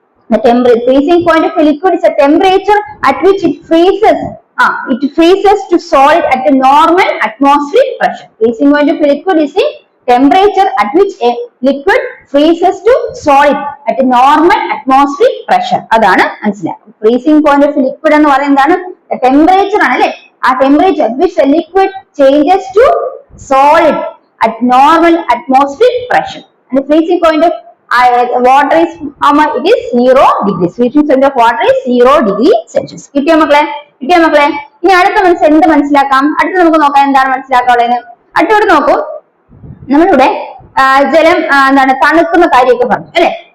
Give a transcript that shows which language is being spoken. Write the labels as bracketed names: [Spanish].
[English] Freezing point of a liquid is a temperature at which it freezes. It freezes to solid at a normal atmospheric pressure. Freezing point of a liquid is the temperature at which a liquid freezes to solid at a normal atmospheric pressure. [Malayalam] അതാണ് മനസ്സിലാക്കുക. [English] Freezing point of a liquid [Malayalam] എന്ന് പറയുന്നത് temperature ആണ് അല്ലെ? [English] ആ temperature at which a liquid changes to solid at normal atmospheric pressure. And the freezing point of water is how much? It is 0 degrees. Freezing point of water is 0 degree Celsius. [Malayalam] കിട്ടിയോ മക്കളെ? ഇനി അടുത്ത എന്ത് മനസ്സിലാക്കാം? അടുത്ത നമുക്ക് നോക്കാം എന്താണ് മനസ്സിലാക്കാനുള്ളത്. അടുത്തോട് നോക്കൂ. നമ്മളിവിടെ ജലം എന്താണ് തണുക്കുന്ന കാര്യമൊക്കെ പറഞ്ഞു അല്ലെ?